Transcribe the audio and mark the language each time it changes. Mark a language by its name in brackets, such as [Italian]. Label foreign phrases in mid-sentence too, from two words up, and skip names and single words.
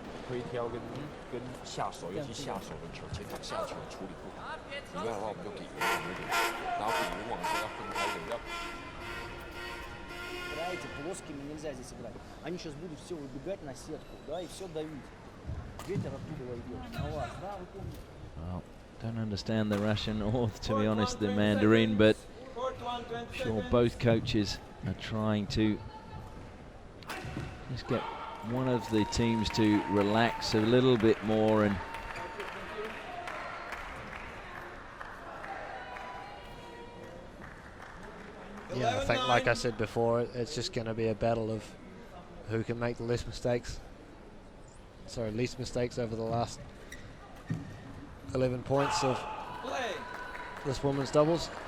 [Chinese] 推挑跟下手，尤其下手的球，前场下球处理不好。以外的话，我们就给人往那边，然后给人往这要分开一点，要。 [Russian] Играете плоскими, нельзя здесь играть. Они сейчас будут все выбегать на сетку, да, и все давить. Ветер оттуда идет. На вас, да, вы помните? [English] Well, don't understand the Russian or, to be honest, the Mandarin, but I'm sure both coaches are trying to just get one of the teams to relax a little bit more and yeah, I think, like I said before, it's just going to be a battle of who can make the least mistakes over the last 11 points of this women's doubles.